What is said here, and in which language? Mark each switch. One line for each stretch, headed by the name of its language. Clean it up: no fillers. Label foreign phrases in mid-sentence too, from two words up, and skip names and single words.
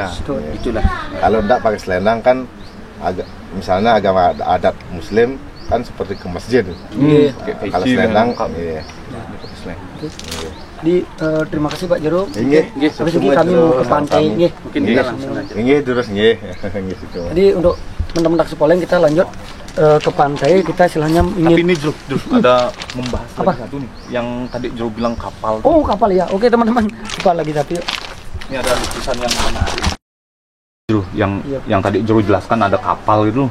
Indonesian: Itulah. Kalau enggak pakai selendang kan misalnya agama adat Muslim kan seperti ke masjid. Nggih. Kalau peci, selendang, lengkap. iya. Di terima kasih Pak Jero. Nggih, Habis ini kami mau ke pantai. Nggih. Mungkin kita langsung aja. Nggih, terus nggih. Nggih situ. Jadi untuk teman-teman Naksupoleng kita lanjut ke pantai. Kita istilahnya Tapi ingin ini Jero, ada membahas Apa? lagi satu nih yang tadi Jero bilang kapal. oh kapal ya. Oke teman-teman, buka lagi tapi Ini ada lukisan yang mana? Jero, Iya. yang tadi Jero jelaskan ada kapal gitu